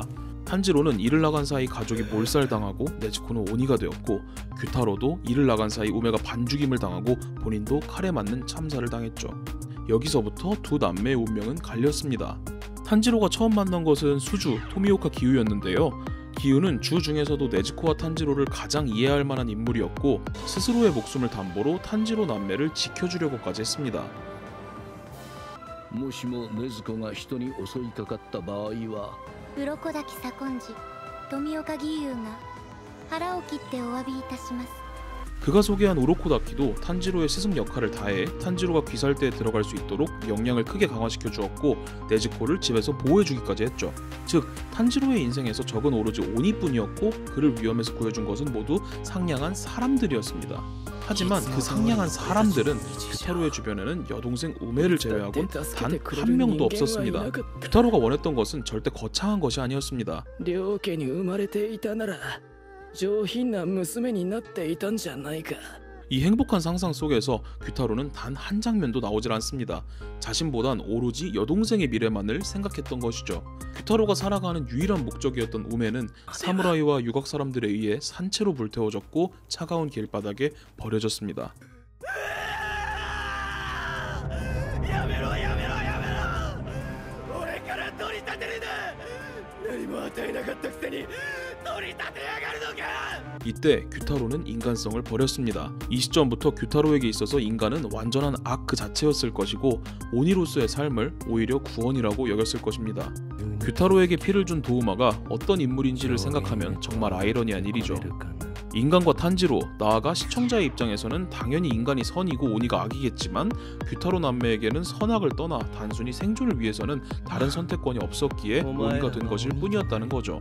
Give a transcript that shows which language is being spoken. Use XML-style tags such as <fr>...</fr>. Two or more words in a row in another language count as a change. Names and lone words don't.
<ko>탄지로는 일을 나간 사이 가족이 몰살당하고 네즈코는 오니가 되었고 규타로도 일을 나간 사이 우메가 반죽임을 당하고 본인도 칼에 맞는 참사를 당했죠. 여기서부터 두 남매의 운명은 갈렸습니다. 탄지로가 처음 만난 것은 수주 토미오카 기우였는데요. 기우는 주 중에서도 네즈코와 탄지로를 가장 이해할 만한 인물이었고 스스로의 목숨을 담보로 탄지로 남매를 지켜주려고까지 했습니다.</ko> <ja>もしも禰豆子が人に襲いかかった場合は鱗滝左近次富岡義勇が腹を切ってお詫びいたします。</ja> <ko>그가 소개한 우로코다키도 탄지로의 스승 역할을 다해 탄지로가 귀살대에 들어갈 수 있도록 역량을 크게 강화시켜 주었고 네즈코를 집에서 보호해주기까지 했죠. 즉 탄지로의 인생에서 적은 오로지 오니뿐이었고 그를 위험에서 구해준 것은 모두 상냥한 사람들이었습니다. 하지만 그 상냥한 사람들은 규타로의 주변에는 여동생 우메를 제외하곤 단 한 명도 없었습니다. 규타로가 원했던 것은 절대 거창한 것이 아니었습니다.</ko> <ja>両家に生まれていたなら上品な娘になっていたんじゃないか。</ja> <ko>이 행복한 상상 속에서 규타로는 단 한 장면도 나오질 않습니다. 자신보단 오로지 여동생의 미래만을 생각했던 것이죠. 규타로가 살아가는 유일한 목적이었던 우메는 사무라이와 유곽 사람들에 의해 산채로 불태워졌고 차가운 길바닥에 버려졌습니다.</ko> <ja>やめろやめろやめろ。俺から取り立てるな。何も与えなかったくせに取り立てやがるのか。</ja> <ko>이때 규타로는 인간성을 버렸습니다. 이 시점부터 규타로에게 있어서 인간은 완전한 악 그 자체였을 것이고 오니로서의 삶을 오히려 구원이라고 여겼을 것입니다. 규타로에게 피를 준 도우마가 어떤 인물인지를 생각하면 정말 아이러니한 일이죠. 인간과 탄지로, 나아가 시청자의 입장에서는 당연히 인간이 선이고 오니가 악이겠지만 규타로 남매에게는 선악을 떠나 단순히 생존을 위해서는 다른 선택권이 없었기에 오니가 된 것일 뿐이었다는 거죠.</ko>